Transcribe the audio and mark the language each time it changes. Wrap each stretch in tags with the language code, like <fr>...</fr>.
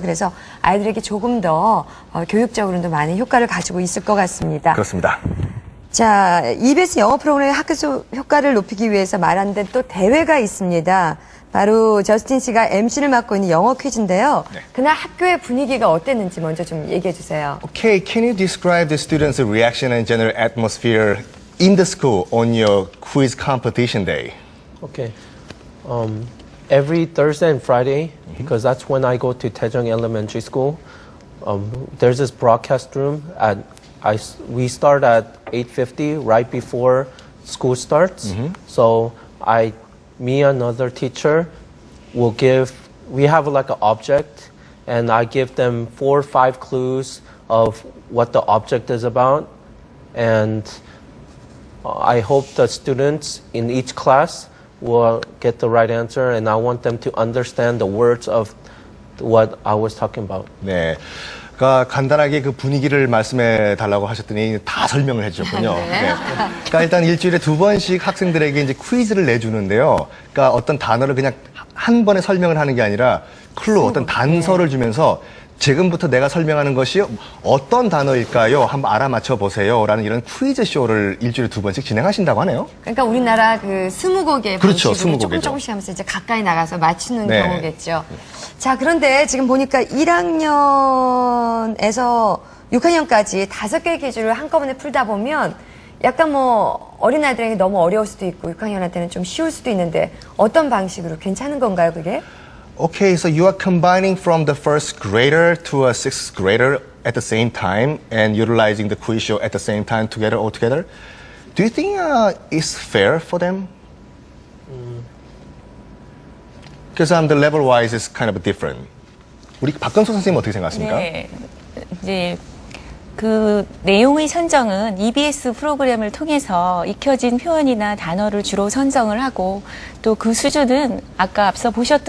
<ko>그래서 아이들에게 조금 더 교육적으로도 많은 효과를 가지고 있을 것 같습니다. 그렇습니다. 자, EBS 영어 프로그램의 학교 효과를 높이기 위해서 마련된 또 대회가 있습니다. 바로 저스틴 씨가 MC를 맡고 있는 영어 퀴즈인데요. 네. 그날 학교의 분위기가 어땠는지 먼저 좀 얘기해 주세요.</ko> <en>Okay, can you describe the students' reaction and general atmosphere in the school on your quiz competition day? Okay. Every Thursday and Friday, because that's when I go to Daejeong Elementary School, there's this broadcast room we start at 8:50 right before school starts. So me and another teacher we have like an object and I give them 4 or 5 clues of what the object is about. And I hope the students in each class will get the right answer and I want them to understand the words of what I was talking about.</en> <ko>네. 그러니까 간단하게 그 분위기를 말씀해 달라고 하셨더니 다 설명을 해주셨군요. 네. 그러니까 일단 일주일에 2번씩 학생들에게 이제 퀴즈를 내주는데요. 그러니까 어떤 단어를 그냥 한 번에 설명을 하는 게 아니라 어떤 단서를 주면서 지금부터 내가 설명하는 것이 어떤 단어일까요? 한번 알아맞혀 보세요. 라는 이런 퀴즈 쇼를 일주일에 2번씩 진행하신다고 하네요. 그러니까 우리나라 그 스무고개 그렇죠, 방식으로 스무고개죠. 조금씩 하면서 이제 가까이 나가서 맞추는 네. 경우겠죠. 자, 그런데 지금 보니까 1학년에서 6학년까지 5개의 기준을 한꺼번에 풀다 보면 약간 어린아이들에게 너무 어려울 수도 있고 6학년한테는 좀 쉬울 수도 있는데 어떤 방식으로 괜찮은 건가요, 그게?</ko> <en>Okay, so you are combining from the first grader to a sixth grader at the same time and utilizing the quiz show at the same time all together. Do you think it's fair for them? Because the level-wise is kind of different.</en> <ko>우리 박건수 선생님 어떻게 생각하십니까? 네. 이제 그 내용의 선정은 EBS 프로그램을 통해서 익혀진 표현이나 단어를 주로 선정을 하고 또 그 수준은 아까 앞서 보셨던</ko>